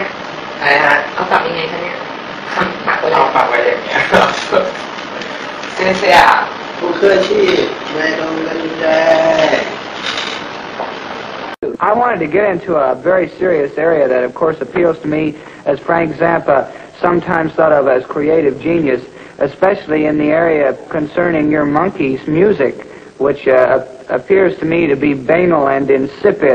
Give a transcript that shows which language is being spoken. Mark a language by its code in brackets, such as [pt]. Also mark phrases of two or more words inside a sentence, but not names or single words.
[th] อะไรฮะ เอากลับยังไงคะเนี่ยฝากไว้เล เอา ย ฝากไว้อย่างเงี้ย [zh] 先生不客气 [th] ไม่ต้องกันใจ [en] I wanted to get into a very serious area that, of course, appeals to me as Frank Zappa sometimes thought of as creative genius, especially in the area concerning your Monkees music, which appears to me to be banal and insipid.